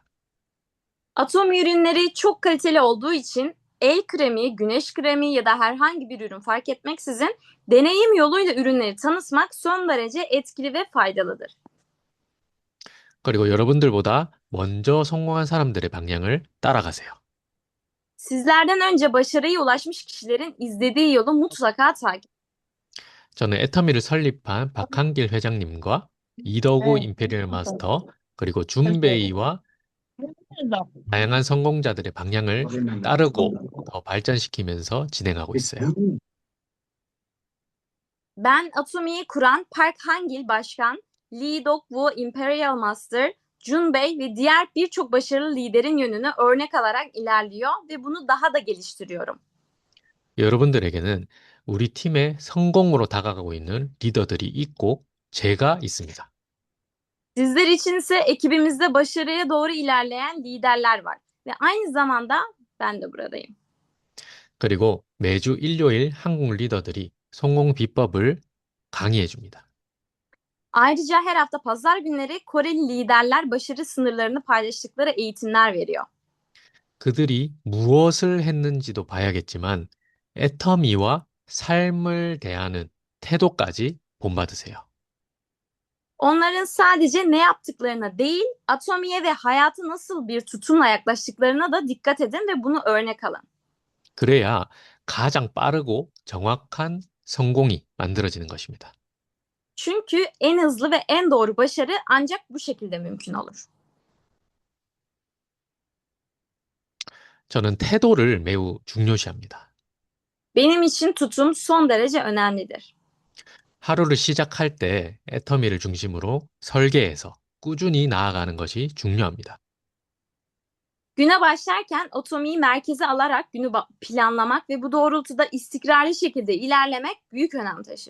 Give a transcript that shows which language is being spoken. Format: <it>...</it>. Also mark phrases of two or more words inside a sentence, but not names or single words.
<tr>Atomi ürünleri çok kaliteli olduğu için el kremi, güneş kremi ya da herhangi bir ürün fark etmeksizin deneyim yoluyla ürünleri tanıtmak son derece etkili ve faydalıdır.</tr> <ko>그리고 여러분들보다 먼저 성공한 사람들의 방향을 따라가세요.</ko> <tr>Sizlerden önce başarıya ulaşmış kişilerin izlediği yolu mutlaka takip edin.</tr> <ko>저는 애터미를 설립한 박한길 회장님과 이더구 임페리얼 마스터, 그리고 준베이와 다양한 성공자들의 방향을 따르고 더 발전시키면서 진행하고 있어요.</ko> <tr>Ben Atomi'yi kuran Park Hangil Başkan, Lee Dok-woo Imperial Master, Jun Bey ve diğer birçok başarılı liderin yönünü örnek alarak ilerliyor ve bunu daha da geliştiriyorum.</tr> <ko>여러분들에게는 우리 팀의 성공으로 다가가고 있는 리더들이 있고 제가 있습니다.</ko> <tr>Sizler için ise ekibimizde başarıya doğru ilerleyen liderler var. Ve aynı zamanda ben de buradayım.</tr> <ko>그리고 매주 일요일 한국 리더들이 성공 비법을 강의해 줍니다.</ko> <tr>Ayrıca her hafta pazar günleri Koreli liderler başarı sınırlarını paylaştıkları eğitimler veriyor.</tr> <ko>그들이 무엇을 했는지도 봐야겠지만 애터미와 삶을 대하는 태도까지 본받으세요.</ko> <tr>Onların sadece ne yaptıklarına değil, atomiye ve hayata nasıl bir tutumla yaklaştıklarına da dikkat edin ve bunu örnek alın.</tr> <ko>그래야 가장 빠르고 정확한 성공이 만들어지는 것입니다.</ko> <tr>Çünkü en hızlı ve en doğru başarı ancak bu şekilde mümkün olur.</tr> <ko>저는 태도를 매우 중요시합니다.</ko> <tr>Benim için tutum son derece önemlidir.</tr> <ko>하루를 시작할 때 애터미를 중심으로 설계해서 꾸준히 나아가는 것이 중요합니다.</ko> <tr>Güne başlarken atomiyi merkeze alarak günü planlamak ve bu doğrultuda istikrarlı şekilde ilerlemek büyük önem taşır.</tr>